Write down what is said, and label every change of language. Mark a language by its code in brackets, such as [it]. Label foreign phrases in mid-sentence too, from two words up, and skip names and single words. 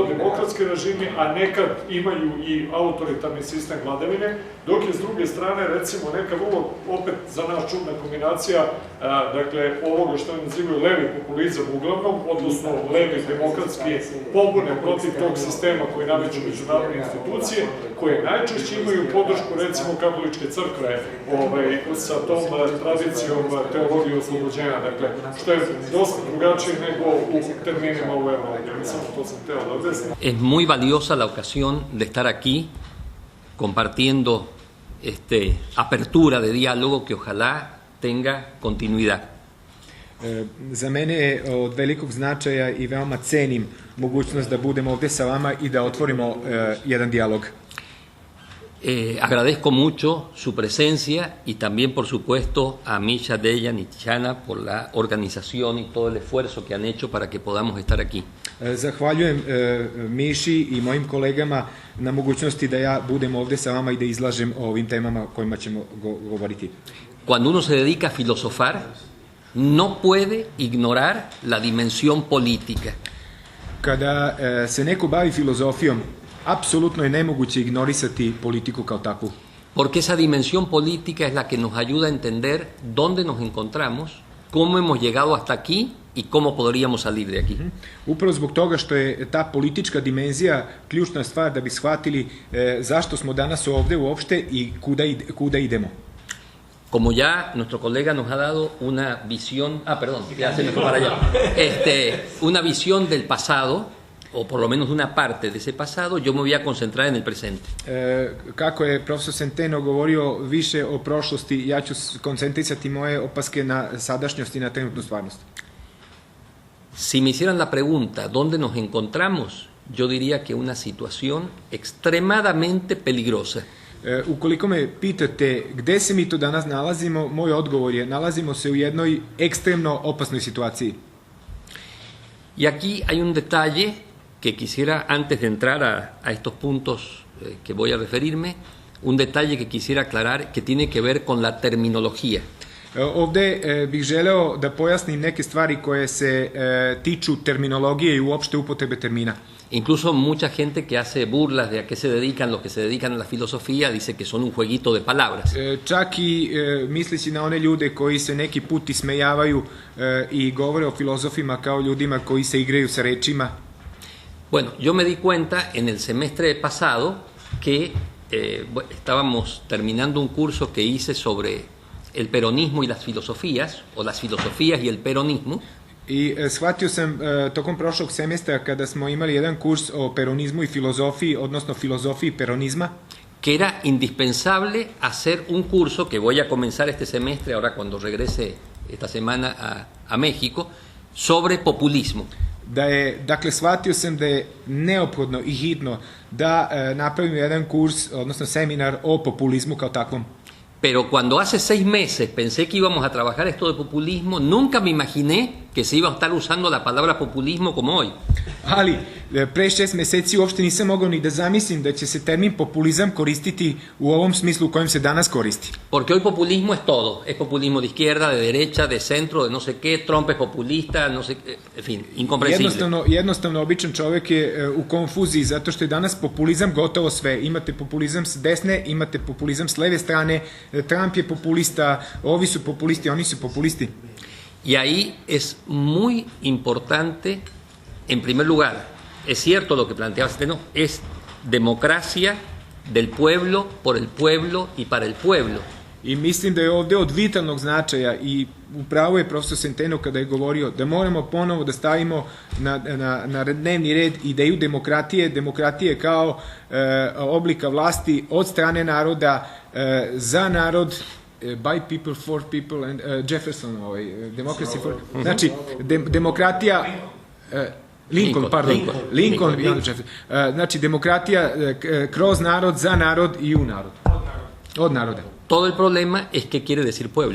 [sr] demokratski režimi, a nekad imaju i autoritarni sistem vladavine, dok je s druge strane, recimo, neka vrlo, opet za nas čudna kombinacija, dakle, ovoga što je nazivaju levi populizam uglavnom, odnosno levi demokratski pobune protiv tog sistema koji nameću međunarodne institucije, koje najčešće imaju podršku, recimo, katoličke crkve sa tom tradicijom teologije oslobođenja, dakle, što je dosta drugačije nego u terminima u Evropi. Samo to sam teo da objasnim. [es] Es muy valiosa la ocasión de estar aquí compartiendo apertura de diálogo que ojalá tenga continuidad. [sr] Za mene je od velikog značaja i veoma cenim mogućnost da budem ovdje sa vama i da otvorimo jedan dijalog. [es] Agradezco mucho su presencia y también, por supuesto, a Misha, Dejan y Chana por la organización y todo el esfuerzo que han hecho para que podamos estar aquí. [sr] Zahvaljujem Miši i mojim kolegama na mogućnosti da ja budem ovdje sa vama i da izlažem o ovim temama o kojima ćemo govoriti. [es] Cuando uno se dedica a filosofar, no puede ignorar la dimensión política. [sr] Kada se neko bavi filozofijom, apsolutno je nemoguće ignorisati politiku kao takvu. [es] Porque esa dimensión política es la que nos ayuda a entender dónde nos encontramos, cómo hemos llegado hasta aquí y cómo podríamos salir de aquí. [sr] Upravo zbog toga što je ta politička dimenzija ključna stvar da bi shvatili zašto smo danas ovdje uopšte i kuda idemo. [es] Como ya nuestro colega nos ha dado una visión, ya se me fue para allá, una visión del pasado, o por lo menos una parte de ese pasado, yo me voy a concentrar en el presente. [sr] Kako je profesor Centeno govorio više o prošlosti, ja ću koncentrisati moje opaske na sadašnjost i na trenutnu stvarnost. [es] Si me hicieran la pregunta ¿dónde nos encontramos? Yo diría que una situación extremadamente peligrosa. [sr] Ukoliko me pitate gde se mi to danas nalazimo, moj odgovor je nalazimo se u jednoj ekstremno opasnoj situaciji. [es] Y aquí hay un detalle que quisiera, antes de entrar a estos puntos que voy a referirme, un detalle que quisiera aclarar que tiene que ver con la terminología. [sr] Ovde bih želeo da pojasnim neke stvari koje se tiču terminologije i uopšte upotrebe termina. [es] Incluso mucha gente que hace burlas de a qué se dedican, los que se dedican a la filosofía, dice que son un jueguito de palabras. [sr] Čak i misleći na one ljude koji se neki put ismejavaju i govore o filozofima kao ljudima koji se igraju sa rečima. [es] Bueno, yo me di cuenta en el semestre pasado que estábamos terminando un curso que hice sobre el peronismo y las filosofías, o las filosofías y el peronismo. [sr] I shvatio sam tokom prošlog semestra kada smo imali jedan kurs o peronizmu i filozofiji, odnosno filozofiji peronizma, [es] que era indispensable hacer un curso que voy a comenzar este semestre, ahora cuando regrese esta semana a México, sobre populismo. [sr] Dakle, shvatio sam da je neophodno i hitno da napravimo jedan kurs, odnosno seminar o populizmu kao takvom. [es] Pero cuando hace 6 meses pensé que íbamos a trabajar esto de populismo, nunca me imaginé que se iba a estar usando la palabra populismo como hoy. [sr] Ali, pre 6 meseci uopšte nisam mogao ni da zamislim da će se termin populizam koristiti u ovom smislu u kojem se danas koristi. [es] Porque hoy populismo es todo. Es populismo de izquierda, de derecha, de centro, de no sé qué, Trump es populista, no sé qué, en fin, incomprensible. [sr] Jednostavno, običan čovjek je u konfuziji zato što je danas populizam gotovo sve. Imate populizam s desne, imate populizam s leve strane, Trump je populista, ovi su populisti, oni su populisti. [es] Y ahí es muy importante, en primer lugar, es cierto lo que planteaba Centeno, es democracia del pueblo, por el pueblo y para el pueblo. [sr] I mislim da je ovdje od vitalnog značaja i upravo je profesor Centeno kada je govorio da moramo ponovo da stavimo na dnevni red ideju demokratije kao oblika vlasti od strane naroda za narod, [en] by people, for people, and Jefferson, democracy for... [sr] Znači, demokratija... Lincoln. Znači, demokratija kroz narod, za narod i u narod. Od naroda. [es] Todo el problema es qué quiere decir pueblo.